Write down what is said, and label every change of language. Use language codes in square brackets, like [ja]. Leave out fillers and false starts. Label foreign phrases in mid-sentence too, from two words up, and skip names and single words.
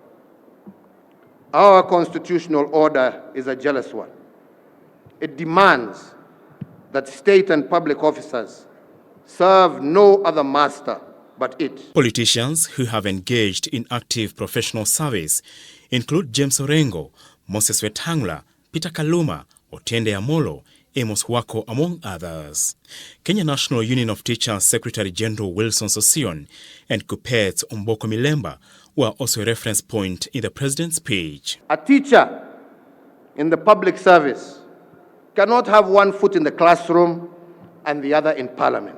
[en] Our constitutional order is a jealous one. It demands that state and public officers serve no other master but it. Politicians who have engaged in active professional service include James Orengo, Moses Wetangula, Peter Kaluma, Otiende Amolo, Amos Wako, among others. Kenya National Union of Teachers Secretary General Wilson Sosion and Kupet Omboko Milemba were also a reference point in the president's speech. A teacher in the public service cannot have one foot in the classroom and the other in parliament.